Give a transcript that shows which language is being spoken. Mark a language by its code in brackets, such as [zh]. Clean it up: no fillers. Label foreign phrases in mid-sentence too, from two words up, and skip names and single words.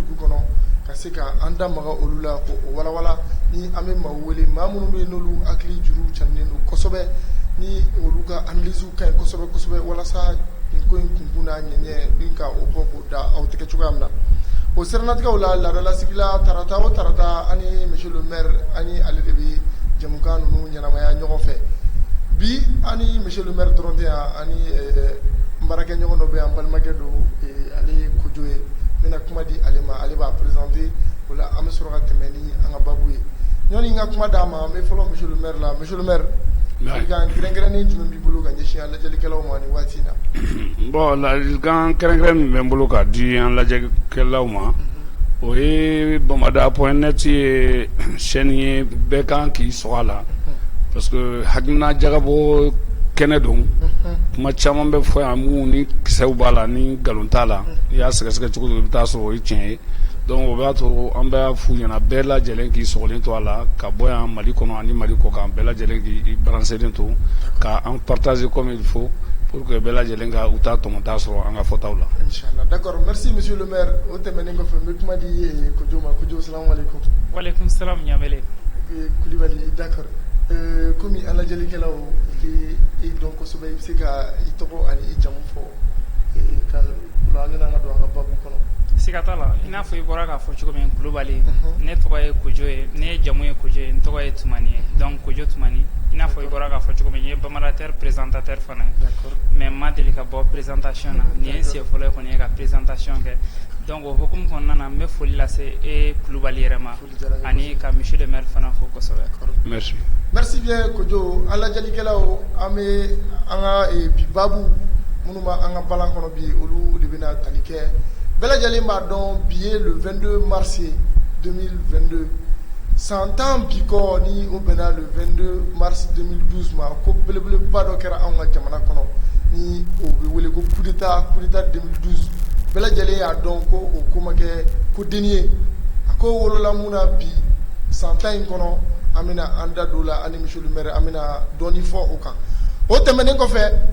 [bm] dugu kɔnɔ ka se ka an da maga olu la ko o walawala ni an bɛ maa wele maa minnu bɛ n'olu hakili juru canilen don kosɛbɛ ni olu ka analyse ka ɲi kosɛbɛ kosɛbɛ walasa nin ko in kunkun n'a ɲɛɲɛ ni ka o bɔ k'o da aw tɛgɛ cogoya min na o siranatigɛw la laadalasigi la tarata o tarata ani [fr] monsieur le maire [bm] ani ale de bɛ jamuka ninnu ɲɛnamaya ɲɔgɔn fɛ. Bi ani [fr] monsieur le maire [bm] dɔrɔn tɛ yan ani baarakɛ ɲɔgɔn dɔ bɛ yan balimakɛ don ale Kojo ye n bɛna kuma di ale ma ale b'a présenter o la an bɛ sɔrɔ ka tɛmɛ ni an ka baabu ye ɲɔni n ka kuma d'a ma an bɛ fɔlɔ [fr] monsieur le maire [bm] la [fr] monsieur le maire [bm] ladilikan kɛrɛnkɛrɛnnen jumɛn b'i bolo ka ɲɛsin an lajɛlikɛlaw ma nin waati in na. Bon ladilikan kɛrɛnkɛrɛn min bɛ n bolo ka di an lajɛlikɛlaw ma o ye bamada.net ye chaîne ye bɛɛ kan k'i sɔgɔ a la. [fr] Parce que [bm] hakilina jagabɔ kɛnɛ don kuma caman bɛ fɔ yan mun ni kisɛw b'a la ni nkalon t'a la i y'a sɛgɛsɛgɛ cogo i bɛ taa sɔrɔ o ye tiɲɛ ye donc o b'a to an bɛ f'u ɲɛna bɛɛ lajɛlen k'i sɔgɔlen to a la ka bɔ yan Mali kɔnɔ ani Mali kɔ kan bɛɛ lajɛlen k'i branchelen to ka an partager [fr] comme il faut pour que [bm] bɛɛ lajɛlen ka u ta tɔmɔta sɔrɔ an ka fɔtaw la. Inchallah [fr] d'accord merci monsieur le maire [bm] o tɛmɛnen kɔfɛ n bɛ kuma di Kojo ma Kojo [ar] salamu alaikum. Wa alaikum salam Ɲamele. [bm] Kulibali d'accord. Komi an lajɛlikɛlaw i dɔn kosɛbɛ i bɛ se ka i tɔgɔ ani i jamu fɔ ka ola an bɛna don an ka baabu kɔnɔ. Siga t'a la i n'a fɔ i bɔra k'a fɔ cogo min Kulibali ne tɔgɔ ye Kojo ye ne jamu ye Kojo ye n tɔgɔ ye Tumani ye donc Kojo Tumani i n'a fɔ i bɔra k'a fɔ cogo min n ye bamadateur présentateur fana ye mais n ma deli ka bɔ présentation na nin ye n siɲɛ fɔlɔ ye kɔni ye ka présentation kɛ donc o hukumu kɔnɔna na n bɛ foli lase Kulibali yɛrɛ ma ani ka [fr] monsieur le maire [bm] fana fo kosɛbɛ. [fr] Merci. Merci bien [bm] Kojo an lajɛlikɛlaw an bɛ an ka bi baabu minnu bɛ an ka balan kɔnɔ bi olu de bɛna tali kɛ bɛɛ lajɛlen b'a dɔn bi ye [fr] le 22 mars [bm] 2022 san 10 bi kɔ ni o bɛnna [fr] le 22 mars [bm] 2012 ma ko belebeleba dɔ kɛra anw ka jamana kɔnɔ ni o bɛ wele ko [fr] coup d'état [bm] 2012 bɛɛ lajɛlen y'a dɔn ko o ko ma kɛ ko denni ye a ko wolola mun na bi san 10 in kɔnɔ an bɛna an da don la ani monsieur le maire an bɛna dɔɔni fɔ o kan o tɛmɛnen kɔfɛ